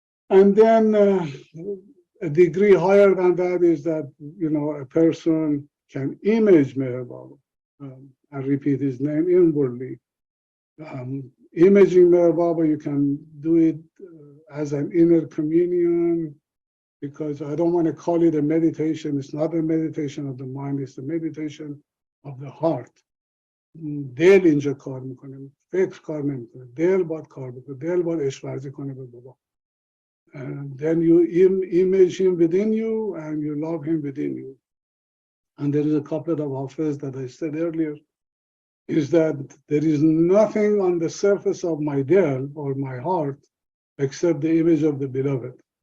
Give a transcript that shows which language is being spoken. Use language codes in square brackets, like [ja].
[en] And then a degree higher than that is that a person can image Meher Baba and repeat his name inwardly. Imaging Meher Baba, you can do it as an inner communion, because I don't want to call it a meditation. It's not a meditation of the mind, it's a meditation of the heart. [fa] دل اینجا کار میکنه، فکر کار نمیکنه، دل باید کار بکنه، دل باید عشق ورزی کنه به بابا. [en] And then you image him within you and you love him within you. And there is a couplet of Hafez that I said earlier, is that there is nothing on the surface of my del or my heart except the image of the beloved.